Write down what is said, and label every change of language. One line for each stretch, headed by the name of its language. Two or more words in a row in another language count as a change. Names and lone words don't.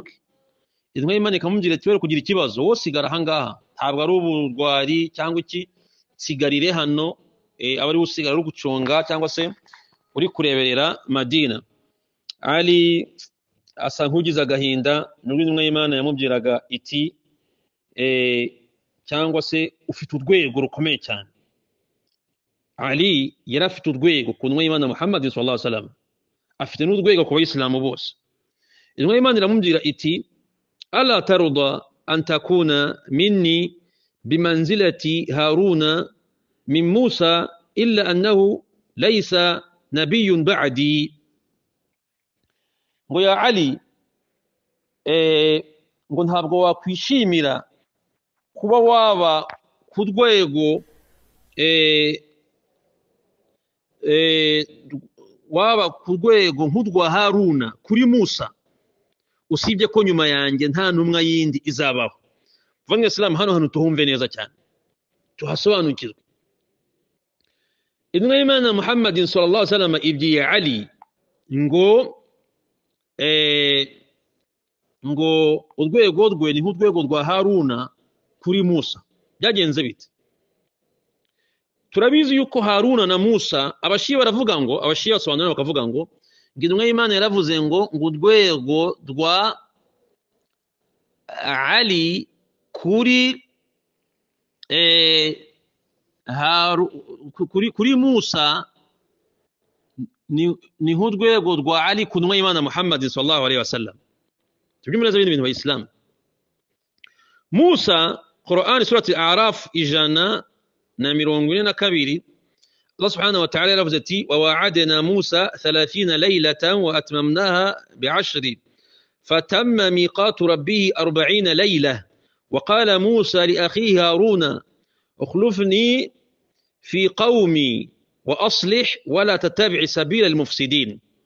Kinyarwanda: Intumwa y'Imana ikamubwira ati were kugira ikibazo, wowe sigara ahangaha, ntabwo ari uburwari cyangwa iki, sigarire hano, abari usigara uri gucunga cyangwa se uri kureberera Madina. Ali asa nk'ugize agahinda, nubwo intumwa y'Imana yamubwiraga iti cyangwa se ufite urwego rukomeye cyane. Ali yari afite urwego ku ntumwa y'Imana Muhammad
Arabic: sallallahu alayhi wa sallam,
Kinyarwanda: afite n'urwego ku bayisilamu bose. Intumwa y'Imana iramubwira iti
Arabic: ألا ترضى أن تكون مني بمنزلة هارون من موسى إلا أنه ليس نبي بعدي.
Kinyarwanda: ngo ya Ali ngo ntabwo wakwishimira kuba waba ku rwego nk'urwa Haruna kuri Musa, usibye ko nyuma yanjye nta ntumwa yindi izabaho. Vange Islam hano tuhumve neza cyane, tuhasobanukirwe. Intumwa y'Imana Muhammadin
Arabic: sallallahu alaihi wasallam
Kinyarwanda: ibyiye Ali ngo urwego rwe ni nk'urwego rwa Haruna kuri Musa. Byagenze bite? Turabizi yuko Haruna na Musa, abashiya baravuga ngo, abashiya basobanura bakavuga ngo intumwa y'Imana yaravuze ngo urwego rwa Ali kuri kuri Musa ni nk'urwego rwa Ali ku ntumwa y'Imana Muhammad sallallahu alaihi wasallam. Tubyumvira ibindi bintu bayisilamu.
Arabic: موسى، القرآن سورة الأعراف 142، الله سبحانه وتعالى
Kinyarwanda: yaravuze ati
Arabic: وواعدنا موسى ثلاثين ليلة وأتممناها بعشر فتم ميقات ربه أربعين ليلة وقال موسى لأخيه هارون اخلفني في قومي وأصلح ولا تتبع سبيل المفسدين.